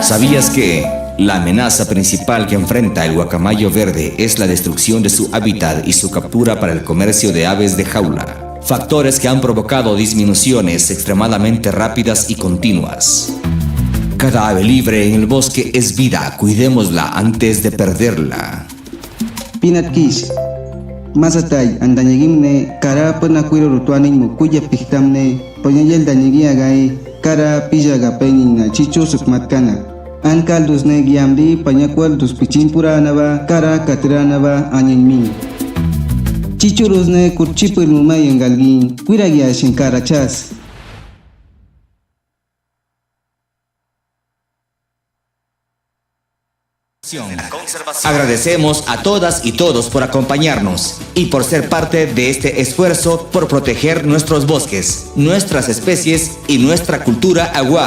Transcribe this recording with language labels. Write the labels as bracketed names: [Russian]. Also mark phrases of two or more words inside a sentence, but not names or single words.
[Spanish] ¿Sabías que la amenaza principal que enfrenta el guacamayo verde es la destrucción de su hábitat y su captura para el comercio de aves de jaula? Factores que han provocado disminuciones extremadamente rápidas y continuas. Cada ave libre en el bosque es vida, cuidémosla antes de perderla. [Awa-Cuaiquer] Pinat Kish Masatay andanyagimne kara panakwiro rutuanin mukuya pihtamne ponyayel danyagi agai kara pijaga penina chicho sukmatkana ankal dusne giamdi panyakwal dus pichimpura anaba kara katranaba anyenmi chicho rusne kurchipul mumay engalgin kuiragia shinkara chas. [Spanish] Agradecemos a todas y todos por acompañarnos y por ser parte de este esfuerzo por proteger nuestros bosques, nuestras especies y nuestra cultura agua.